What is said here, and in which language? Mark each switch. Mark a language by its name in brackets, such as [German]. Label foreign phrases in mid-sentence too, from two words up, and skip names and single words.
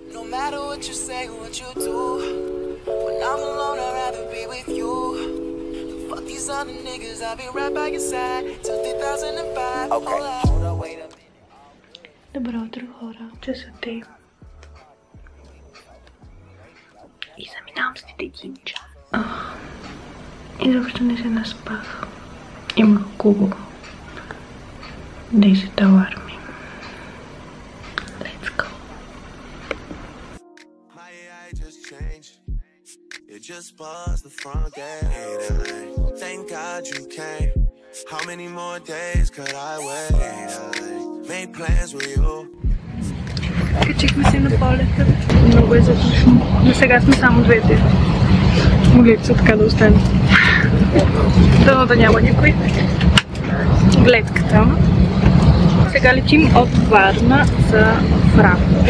[English] matter what you say or what you do. When I'm alone, I'd rather be with you. Fuck these other niggas, I'll be right by your side till 2005. Okay. Hold up, wait a minute. [Bulgarian] Добро утро, хора. Часа те. И заминавам след един час. Изобщо не се наспах. Имах около 10 аларми. [English] Let's go. Just buzz the front gate. Thank God you came. How many more days could I wait? I made plans with you. [Bulgarian] Качихме се на полета. Много е задушно. Но сега сме само двете. Молих се така да остане. Дано да няма никой. Гледката. Сега летим от Варна за Франкфурт.